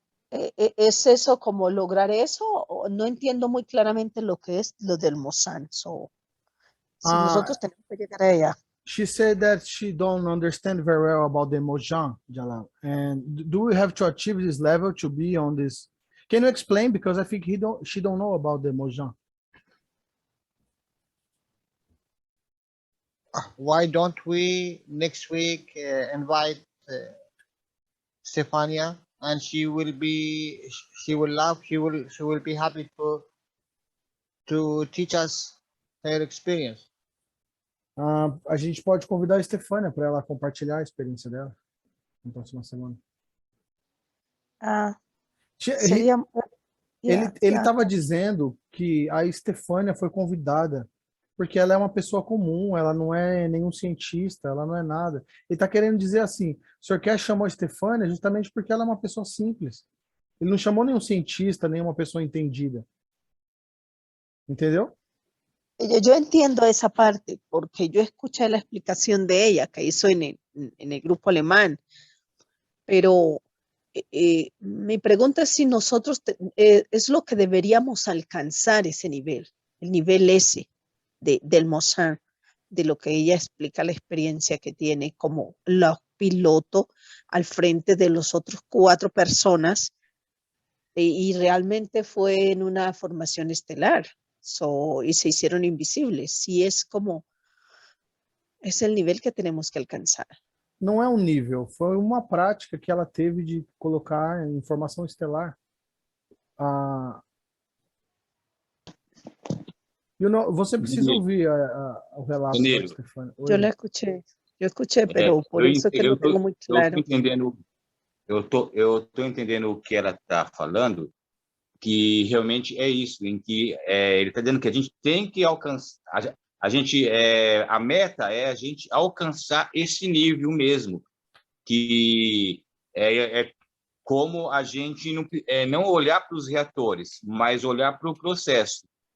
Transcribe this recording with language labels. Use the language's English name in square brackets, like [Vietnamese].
[Spanish] ¿Es eso como lograr eso? No entiendo muy claramente lo que es lo del Mozán. Si nosotros tenemos que llegar a allá. [English] She said that she don't understand very well about the Mozán, Jalal. And do we have to achieve this level to be on this? Can you explain? Because I think she don't know about the Mozán. Why don't we next week invite Stefania? And she will love, she will be happy to teach us her experience. [Portuguese] A gente pode convidar a Estefânia para ela compartilhar a experiência dela na próxima semana. Seria... Ele estava dizendo que a Estefânia foi convidada porque ela é uma pessoa comum, ela não é nenhum cientista, ela não é nada. Ele está querendo dizer assim, o Sr. Cash chamou a Estefânia justamente porque ela é uma pessoa simples. Ele não chamou nenhum cientista, nenhuma pessoa entendida. ¿Entendeu? [Spanish] Yo entiendo esa parte, porque yo escuché la explicación de ella que hizo en el grupo alemán, pero mi pregunta es si nosotros es lo que deberíamos alcanzar ese nivel, el nivel ese del Mozán, de lo que ella explica, la experiencia que tiene como la piloto al frente de los otros 4 personas, y realmente fue en una formación estelar, y se hicieron invisibles. Sí, es el nivel que tenemos que alcanzar. [Portuguese] Não é um nível, foi uma prática que ela teve de colocar informação estelar. Você precisa Danilo, ouvir o relato da Danilo, Stefania. [Spanish] Yo la escuché, pero por eso que no tengo muy [Portuguese] eu tô [Spanish] claro. [Portuguese] entendendo, eu tô entendendo o que ela está falando, que realmente é isso, em que ele está dizendo que a gente tem que alcançar, a meta é a gente alcançar esse nível mesmo, que é como a gente não olhar para os reatores, mas olhar para o processo.